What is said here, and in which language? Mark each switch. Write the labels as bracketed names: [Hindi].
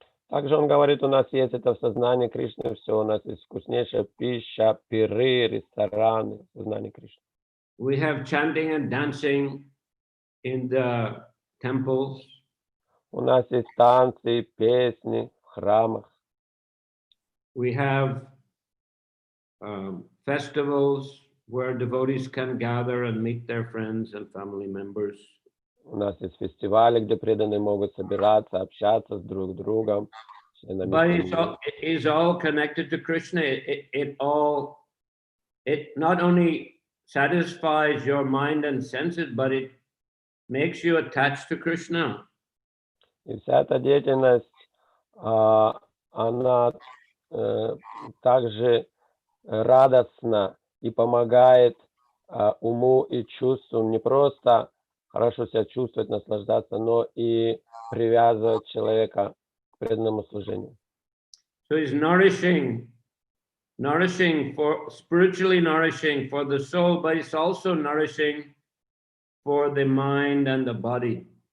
[Russian] Также он говорит, у нас есть это в сознании Кришны, все, у нас есть вкуснейшая пища, пиры, рестораны, в сознании Кришны. [English] We have chanting and dancing in the temples. [Russian] У нас есть танцы, песни в храмах. [English] We have festivals where devotees can gather and meet their friends and family members. [Russian] У нас есть фестивали, где преданные могут собираться, общаться с друг с другом. членами [English] But [Russian] семьи. [English] it is all connected to Krishna. It not only satisfies your mind and senses, but it makes you attached to Krishna. [Russian] И вся эта деятельность, она также радостна и помогает уму и чувствам не просто хорошо себя чувствовать, наслаждаться, но и привязывать человека к преданному служению. [English] So it's nourishing for spiritually nourishing for the soul, but it's also nourishing for the mind and the body.